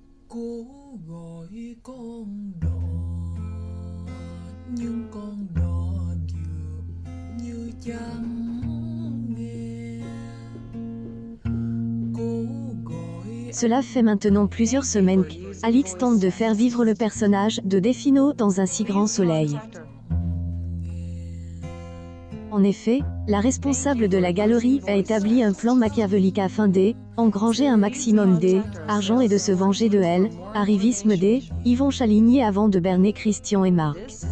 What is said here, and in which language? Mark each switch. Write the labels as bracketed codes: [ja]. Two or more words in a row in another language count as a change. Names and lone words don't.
[vi] Cố gọi con đò nhưng con đò dường như chẳng nghe. Cố gọi [fr] Cela fait maintenant plusieurs semaines qu'Alix tente de faire vivre le personnage de Defino dans un si grand soleil. En effet, la responsable de la galerie a établi un plan machiavélique afin d'engranger un maximum d'argent et de se venger de elle, arrivisme Yvon Chaligny avant de berner Christian et Marc.